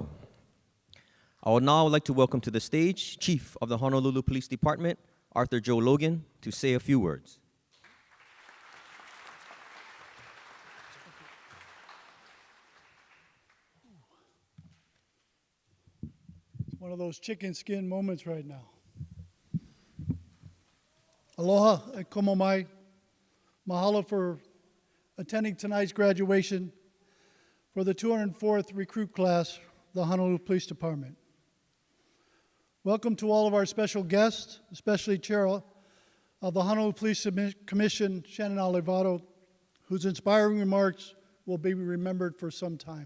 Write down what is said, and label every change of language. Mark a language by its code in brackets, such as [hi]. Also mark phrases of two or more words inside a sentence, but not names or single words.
[en] I would now like to welcome to the stage Chief of the Honolulu Police Department, Arthur Joe Logan, to say a few words. It's one of those chicken skin moments right now. [haw] Aloha e komo mai. [en] Mahalo for attending tonight's graduation for the 204th recruit class, the Honolulu Police Department. Welcome to all of our special guests, especially Chair of the Honolulu Police Commission, Shannon Alivaro, whose inspiring remarks will be remembered for some time.